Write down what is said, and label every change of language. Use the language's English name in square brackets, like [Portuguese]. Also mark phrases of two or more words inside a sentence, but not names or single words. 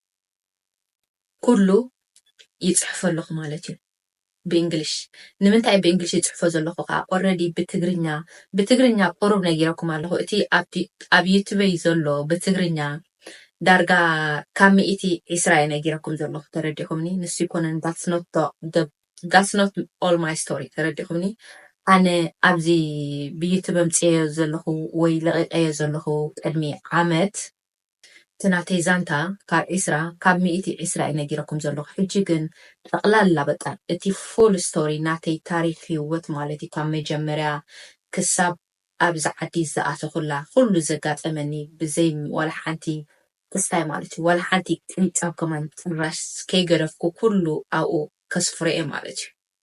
[Tigrinya] ኩሉ ይፅሕፈ ኣለኹ ማለት እዩ ብእንግሊሽ ንምንታይ ብእንግሊሽ ይፅሕፎ ዘለኹ ከዓ ኦልሬዲ ብትግርኛ ቁሩብ ነጊረኩም ኣለኹ እቲ ኣብ ዩቱበይ ዘሎ ብትግርኛ ዳርጋ ካብ ሚእቲ እስራኤል ነጊረኩም ዘለኹ ተረዲኹምኒ ንሱ ይኮነን [English] that's not all my story [Tigrinya] ተረዲኹምኒ ኣነ ኣብዚ ብዩቱብ ምፅዮ ዘለኹ ወይ ለቐቀዮ ዘለኹ ቅድሚ ዓመት ትናተይ ዛንታ ካብ ሚእቲ እስራኤል ነጊረኩም ዘለኹ ሕጂ ግን ጠቕላላ በቃ እቲ [English] full story [Tigrinya] ናተይ ታሪክ ህይወት ማለት እዩ ካብ መጀመርያ ክሳብ ኣብዚ ዓዲ ዝኣተኹላ ኩሉ ዘጋጠመኒ ብዘይ ወላ ሓንቲ ክስታይ ማለት እዩ ወላ ሓንቲ ቅንጫብ ከማን ጭራሽ ከይገደፍኩ ኩሉ ኣብኡ ከስፍርአ ማለት እዩ